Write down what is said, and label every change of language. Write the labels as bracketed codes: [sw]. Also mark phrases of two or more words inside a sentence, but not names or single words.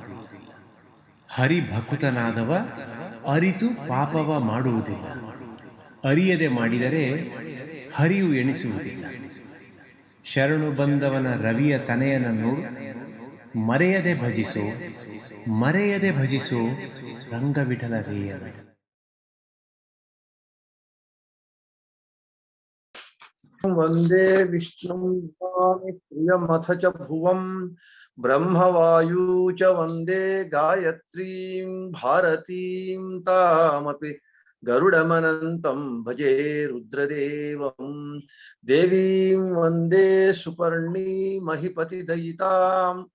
[kn] ಹರಿಭಕುತನಾದವ ಅರಿತು ಪಾಪವ ಮಾಡುವುದಿಲ್ಲ. ಅರಿಯದೆ ಮಾಡಿದರೆ ಹರಿಯು ಎಣಿಸುವುದಿಲ್ಲ. ಶರಣು ಬಂದವನ ರವಿಯ ತನೆಯನನ್ನು ಮರೆಯದೆ ಭಜಿಸೋ, ಮರೆಯದೆ ಭಜಿಸೋ ರಂಗವಿಠಲ ರೇಯನ. [sa] वंदे विष्णु प्रियमथ च भुवं ब्रह्मवायू च वंदे गायत्रीं भारतीं तामपि गरुडमनन्तं भजे रुद्रदेवं देवीं वंदे सुपर्णी महिपतिदयितां